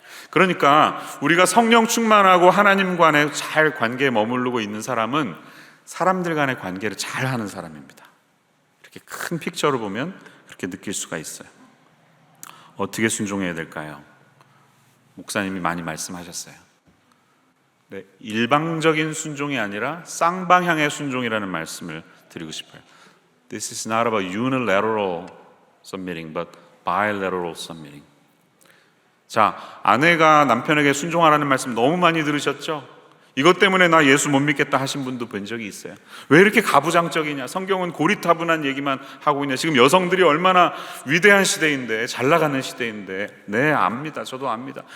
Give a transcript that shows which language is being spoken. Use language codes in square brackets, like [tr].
[ko] 그러니까 우리가 성령 충만하고 하나님 간에 잘 관계에 머무르고 있는 사람은 사람들 간의 관계를 잘 하는 사람입니다. 이렇게 큰 픽처로 보면 그렇게 느낄 수가 있어요. 어떻게 순종해야 될까요? 목사님이 많이 말씀하셨어요. 네, 일방적인 순종이 아니라 쌍방향의 순종이라는 말씀을 드리고 싶어요. [en] This is not about unilateral submitting, but bilateral submitting. [ko] 자, 아내가 남편에게 순종하라는 말씀 너무 많이 들으셨죠? 이것 때문에 나 예수 못 믿겠다 하신 분도 본 적이 있어요. 왜 이렇게 가부장적이냐? 성경은 고리타분한 얘기만 하고 있냐? 지금 여성들이 얼마나 위대한 시대인데, 잘 나가는 시대인데. 네, 압니다. 저도 압니다.